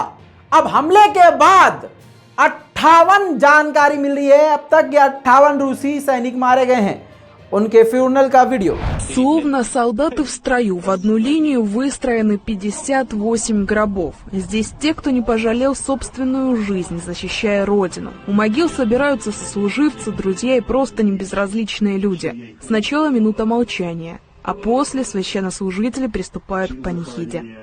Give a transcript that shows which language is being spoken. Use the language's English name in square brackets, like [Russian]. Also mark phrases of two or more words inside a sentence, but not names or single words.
[Hindi] अब हमले के बाद 58 जानकारी मिल रही है। अब तक ये 58 रूसी सैनिक मारे गए हैं। उनके फ्यूनरल का वीडियो। [Russian] Словно солдаты в строю, в одну линию выстроены 58 гробов. Здесь те, кто не пожалел собственную жизнь, защищая родину. У могил собираются сослуживцы, друзья и просто небезразличные люди. Сначала минута молчания, а после священнослужители приступают к панихиде.